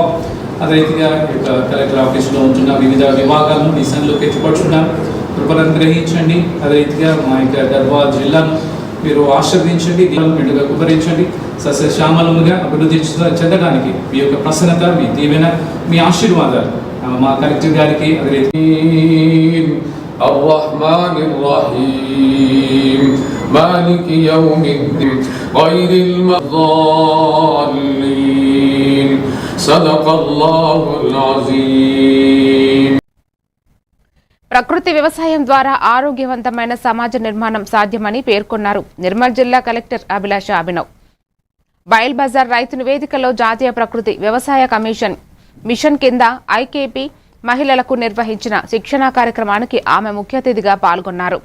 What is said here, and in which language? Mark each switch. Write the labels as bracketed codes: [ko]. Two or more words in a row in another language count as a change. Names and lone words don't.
[te] అదే రీతిగా యొక్క కలెక్టర్ ఆఫీసులో ఉంటున్న వివిధ విభాగాలను మీ సన్నిలోకి ఎత్తిపడుచున్నాను, కృపలను గ్రహించండి. అదే రీతిగా మా యొక్క గద్వాల జిల్లాను మీరు ఆశీర్వదించండి, మెండుగా కుమరించండి, సస్యశ్యామలముగా అభివృద్ధి చెందడానికి మీ యొక్క ప్రసన్నత, మీ దీవెన, మీ ఆశీర్వాదాలు మా కలెక్టర్ గారికి, అదే [ar] الرحمن الرحيم مالك يوم الدين غير الضالين صدق الله العظيم. [te] ప్రకృతి వ్యవసాయం ద్వారా ఆరోగ్యవంతమైన సమాజ నిర్మాణం సాధ్యమని పేర్కొన్నారు నిర్మల్ జిల్లా కలెక్టర్ అభిలాష అభినవ్. బయల్ బజార్ రైతు నివేదికలో జాతీయ ప్రకృతి వ్యవసాయ మిషన్ కింద ఐకేపీ మహిళలకు నిర్వహించిన శిక్షణా కార్యక్రమానికి ఆమె ముఖ్య అతిథిగా పాల్గొన్నారు.